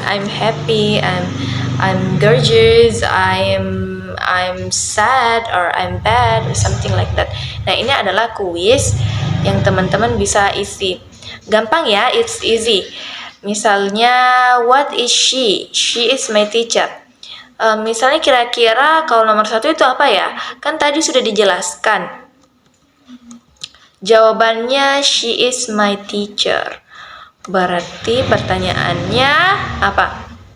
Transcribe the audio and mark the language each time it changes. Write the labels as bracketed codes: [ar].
[en] I'm happy, I'm gorgeous, I'm sad, or I'm bad, or something like that. [id] Nah ini adalah kuis yang teman-teman bisa isi. Gampang, ya, [en] it's easy. Misalnya what is she? She is my teacher. [id] Misalnya kira-kira kalau nomor 1 itu apa, ya? Kan tadi sudah dijelaskan. [en] Jawabannya she is my teacher. [id] Berarti pertanyaannya apa?